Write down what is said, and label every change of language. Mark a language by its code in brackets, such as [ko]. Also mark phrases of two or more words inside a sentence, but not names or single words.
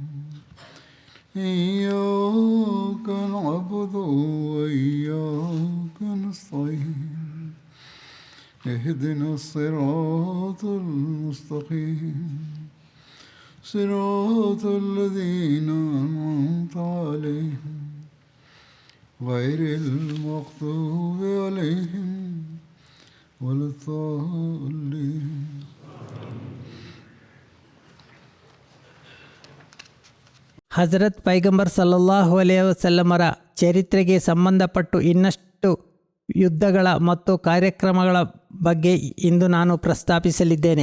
[ar] إياك نعبد وإياك نستعين اهدنا الصراط المستقيم صراط الذين أنعمت عليهم غير المغضوب عليهم ولا الضالين. [kn] ಹಜರತ್ ಪೈಗಂಬರ್ [ar] صلى الله عليه وسلم [kn] ಚರಿತ್ರೆಗೆ ಸಂಬಂಧಪಟ್ಟು ಇನ್ನಷ್ಟು ಯುದ್ಧಗಳ ಮತ್ತು ಕಾರ್ಯಕ್ರಮಗಳ ಬಗ್ಗೆ ಇಂದು ನಾನು ಪ್ರಸ್ತಾಪಿಸಲಿದ್ದೇನೆ.